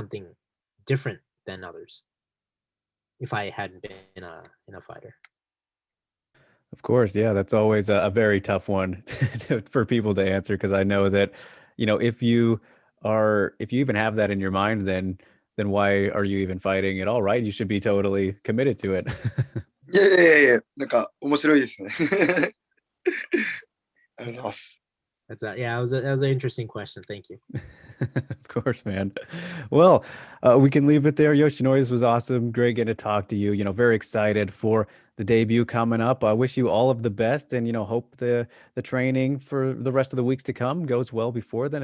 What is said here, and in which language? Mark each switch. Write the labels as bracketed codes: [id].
[en] probably be doing something different than others if I hadn't been in a fighter. Of course, yeah, that's always a very tough one for people to answer, because I know that, if you even have that in your mind, then why are you even fighting at all, right? You should be totally committed to it. [ja] いやいやいやいや、なんか面白いですね。ありがとうございます。 [en] That was an interesting question. Thank you. Of course, man. Well, we can leave it there. Yoshinori, this was awesome. Great getting to talk to you. Very excited for the debut coming up. I wish you all of the best, and hope the training for the rest of the weeks to come goes well before then.